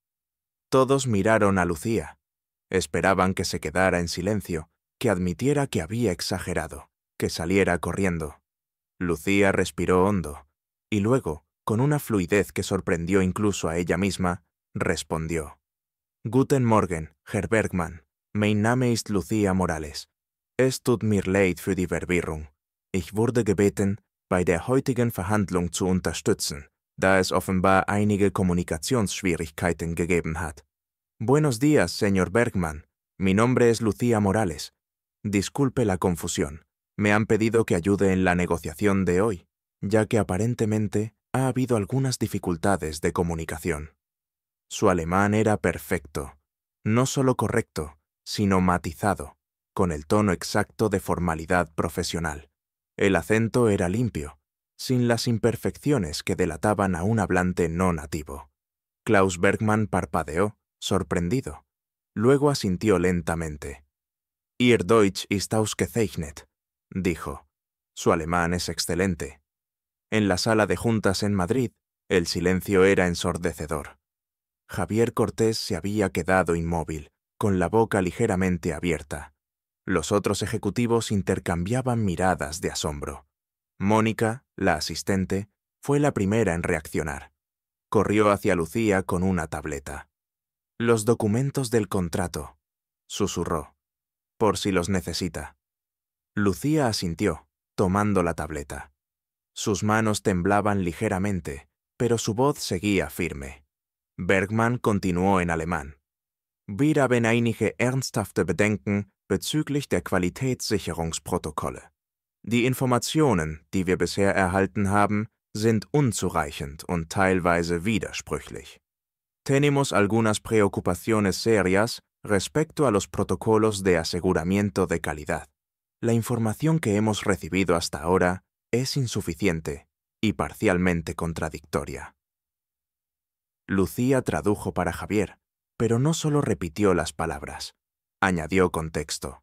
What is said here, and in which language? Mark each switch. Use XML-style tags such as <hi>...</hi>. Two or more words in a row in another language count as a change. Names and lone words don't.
<es>Todos miraron a Lucía. Esperaban que se quedara en silencio, que admitiera que había exagerado, que saliera corriendo. Lucía respiró hondo, y luego, con una fluidez que sorprendió incluso a ella misma, respondió.</es> <de>«Guten Morgen, Herr Bergmann. Mein Name ist Lucía Morales. Es tut mir leid für die Verwirrung. Ich wurde gebeten, bei der heutigen Verhandlung zu unterstützen, da es offenbar einige Kommunikationsschwierigkeiten gegeben hat.</de> <es>Buenos días, señor Bergmann. Mi nombre es Lucía Morales. Disculpe la confusión. Me han pedido que ayude en la negociación de hoy, ya que aparentemente ha habido algunas dificultades de comunicación». Su alemán era perfecto, no solo correcto, sino matizado, con el tono exacto de formalidad profesional. El acento era limpio, sin las imperfecciones que delataban a un hablante no nativo. Klaus Bergmann parpadeó, sorprendido. Luego asintió lentamente.</es> <de>«Ihr Deutsch ist ausgezeichnet»,</de> <es>dijo. Su alemán es excelente. En la sala de juntas en Madrid, el silencio era ensordecedor. Javier Cortés se había quedado inmóvil, con la boca ligeramente abierta. Los otros ejecutivos intercambiaban miradas de asombro. Mónica, la asistente, fue la primera en reaccionar. Corrió hacia Lucía con una tableta. «Los documentos del contrato», susurró, «por si los necesita». Lucía asintió, tomando la tableta. Sus manos temblaban ligeramente, pero su voz seguía firme. Bergmann continuó en alemán.</es> <de>«Wir haben einige ernsthafte Bedenken bezüglich der Qualitätssicherungsprotokolle. Die Informationen, die wir bisher erhalten haben, sind unzureichend und teilweise widersprüchlich.</de> <es>Tenemos algunas preocupaciones serias respecto a los protocolos de aseguramiento de calidad. La información que hemos recibido hasta ahora es insuficiente y parcialmente contradictoria». Lucía tradujo para Javier, pero no solo repitió las palabras, añadió contexto.</es>